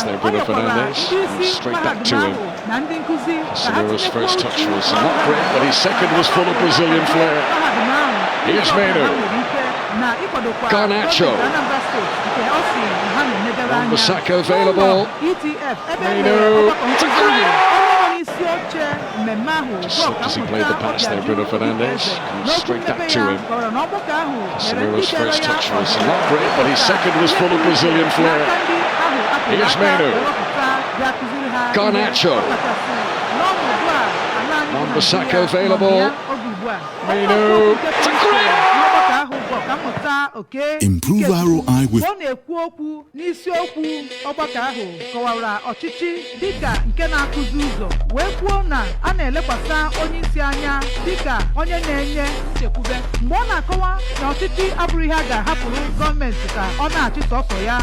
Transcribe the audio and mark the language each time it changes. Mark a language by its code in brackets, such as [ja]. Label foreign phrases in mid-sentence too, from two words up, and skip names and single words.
[ig] Ọ nyekwara ndị isi mahadum ahụ na ndị nkụzi ka ha tinyekwuo uchu mahadum ahụ [en] Here's Menu. [ig] na ịkwadokwa [en] Garnacho. [ig] Anambra State nke ọ si ha na-enegara anya [en] Wan-Bissaka available. [ig] ETF ebe [en] Menu. [ig] ọgbakọ nkụzi ahụ onye isi oche mmemme ahụ [en] As he played the pass there, Bruno Fernandes. Straight back to him. [ig] kọrọ na ọgbakọ ahụ [en] Samuel's first touch was not great, but his second was full of Brazilian flair. Here's Menu. Garnacho. Wan-Bissaka available. Menu. It's a great. Improve ROI with [ig] ọ na-ekwu okwu n'isiokwu ọgbakọ ahụ kọwara ọchịchị dịka nke na-akụzi ụzọ wee kwuo na a na-elekwasị onye isi anya dịka onye na-enye nchekwube mgbe ọ na-akọwa na ọchịchị abụrụ ihe a ga-ahapụrụ gọọmenti ka ọ na-achị sọsọ ya.